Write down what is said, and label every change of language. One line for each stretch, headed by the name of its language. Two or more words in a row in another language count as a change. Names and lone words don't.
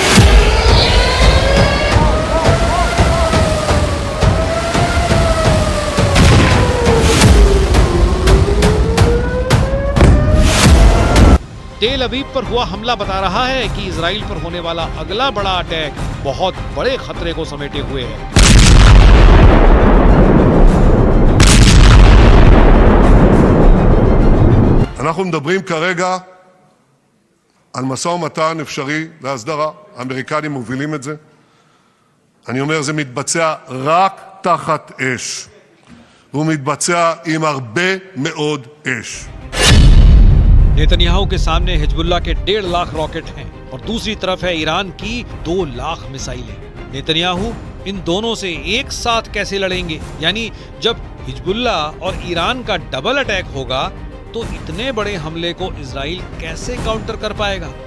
Hindi: तेल अवीव पर हुआ हमला बता रहा है कि इजराइल पर होने वाला अगला बड़ा अटैक बहुत बड़े खतरे को समेटे हुए है।
Hebrew: אנחנו מדברים כרגע על משא ומתן אפשרי להסדרה. האמריקנים מובילים את זה. אני אומר, זה מתבצע רק תחת אש. והוא מתבצע עם הרבה מאוד אש.
Hindi: नेतन्याहू के सामने हिजबुल्लाह के 1.5 लाख रॉकेट हैं और दूसरी तरफ है ईरान की 2 लाख मिसाइलें। नेतन्याहू इन दोनों से एक साथ कैसे लड़ेंगे? यानी जब हिजबुल्लाह और ईरान का
English: double attack
Hindi: होगा तो इतने बड़े हमले को इजराइल कैसे काउंटर कर पाएगा?